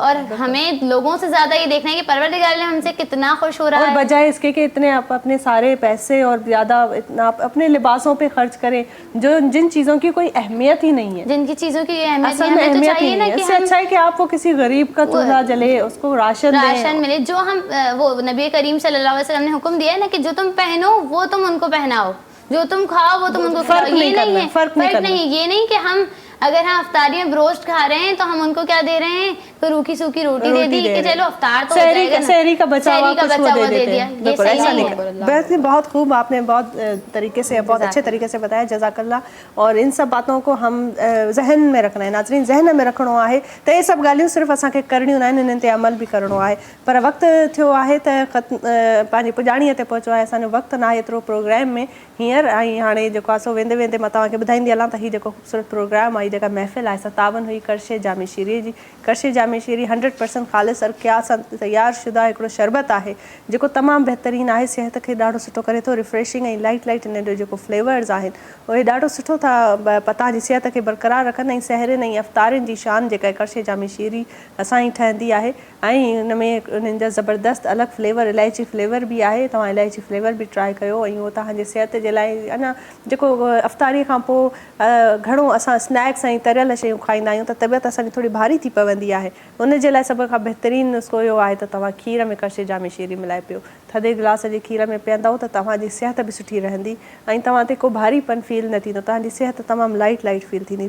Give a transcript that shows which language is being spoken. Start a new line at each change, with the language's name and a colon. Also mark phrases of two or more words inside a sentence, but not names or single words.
Urdu: اور ہمیں لوگوں سے زیادہ یہ دیکھنا ہے کہ پروردگار ہم سے کتنا خوش ہو رہا ہے, اور بجائے اس کے کہ اتنے آپ اپنے سارے پیسے اور زیادہ اتنا آپ اپنے لباسوں پہ خرچ کریں جو جن چیزوں کی کوئی اہمیت ہی نہیں ہے, جن کی چیزوں کی اہمیت اصل میں اہمیت ہی نہیں ہے۔ اس سے اچھا ہے کہ آپ وہ کسی غریب کا چولہا جلے، اس کو راشن ملے. جو ہم وہ نبی کریم
Arabic: صلى الله عليه وسلم
Urdu: نے حکم دیا ہے نا کہ جو تم پہنو وہ تم ان کو پہناؤ، جو تم کھاؤ وہ تم ان کو کھلاؤ. یہ نہیں ہے، فرق نہیں، یہ نہیں کہ ہم اگر ہم افطاری میں بروسٹ کھا رہے ہیں تو ہم ان کو کیا دے رہے ہیں، تو روکھی سوکھی روٹی دے دی کہ چلو افطار تو سحری کا بچا ہوا دے دیا. یہ صحیح نہیں ہے. بہت خوب، آپ نے بہت طریقے سے، بہت اچھے طریقے سے بتایا، جزاک اللہ. اور ان سب باتوں کو ہم ذہن میں رکھنا ہے,
Sindhi: नाज़रीन ज़हन में रखणो आहे त ये सभु ॻाल्हियूं सिर्फ़ु असांखे करणियूं न आहिनि, इन्हनि ते अमल बि करणो आहे। पर वक़्तु थियो आहे त पंहिंजी पुॼाणीअ ते पहुचो आहे, असांजो वक़्तु न आहे एतिरो प्रोग्राम में हींअर। ऐं हाणे जेको आहे सो वेंदे वेंदे मां तव्हांखे ॿुधाईंदी हलां त हीउ जेको ख़ूबसूरत प्रोग्राम आहे, जेका महफ़िल आहे, 57 हुई करशे जामे शीरी जी। करशे जामे शीरी 100% ख़ालिस अर्किया सां तयारु शुदा हिकिड़ो शरबत आहे जेको तमामु बहितरीनु आहे, सिहत खे ॾाढो सुठो करे थो, रिफ्रेशिंग ऐं लाइट इन जो जेको फ्लेवर्स आहिनि उहे ॾाढो सुठो था तव्हांजी सिहत खे बरक़रार रखनि। ऐं सहरनि ऐं अफ़्तारियुनि जी शान जेका आहे करशे जामे शीरी असांजी ठहंदी आहे। ऐं उन में उन्हनि जा ज़बरदस्त अलॻि फ्लेवर, इलायची फ्लेवर बि आहे, तव्हां इलायची फ्लेवर बि ट्राए कयो ऐं उहो तव्हांजे सिहत जे लाइ अञा जेको अफ़्तारी खां पोइ घणो असां स्नैक्स ऐं तरियल शयूं खाईंदा आहियूं त तबियत असांजी थोरी भारी थी पवंदी आहे, उन जे लाइ सभ खां बहितरीनु नुस्ख़ो इहो आहे त तव्हां खीर में कशे जामे शीरी मिलाए पियो, थधे गिलास जे खीर में पीअंदव त तव्हांजी सिहत बि सुठी रहंदी ऐं तव्हां ते को भारीपन फील न थींदो, तव्हांजी सिहत तमामु लाइट फील थींदी।